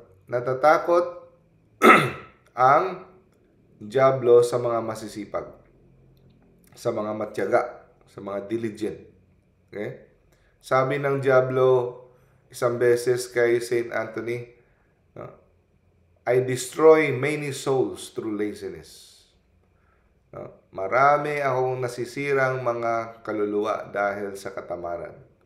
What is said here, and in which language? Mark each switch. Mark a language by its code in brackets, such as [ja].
[tl] Natatakot ang diablo sa mga masisipag, sa mga matyaga, sa mga diligent. Okay? Sabi ng diablo isang beses kay Saint Anthony, no? [en] I destroy many souls through laziness. [tl] No? Marami akong nasisirang mga kaluluwa dahil sa katamaran.